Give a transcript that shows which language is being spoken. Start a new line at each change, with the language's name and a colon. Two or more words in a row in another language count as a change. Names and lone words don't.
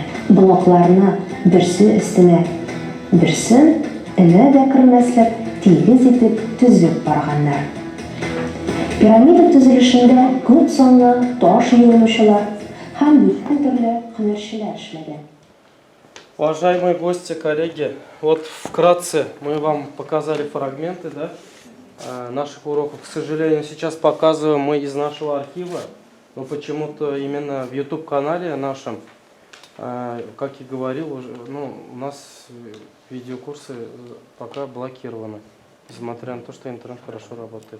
Tatar: Блокларны берсе өстенә берсен элә дә кермәслек тигез итеп төзеп барганнар. Пирамида төзелешендә күп санлы таш юлучылар һәм бөтен төрле һөнәрчеләр эшләгән.
Russian: Уважаемые гости, коллеги, вот вкратце мы вам показали фрагменты, да, наших уроков. К сожалению, сейчас показываем мы из нашего архива, но почему-то именно в YouTube-канале нашем, как и говорил, уже, у нас видеокурсы пока блокированы, несмотря на то, что интернет хорошо работает.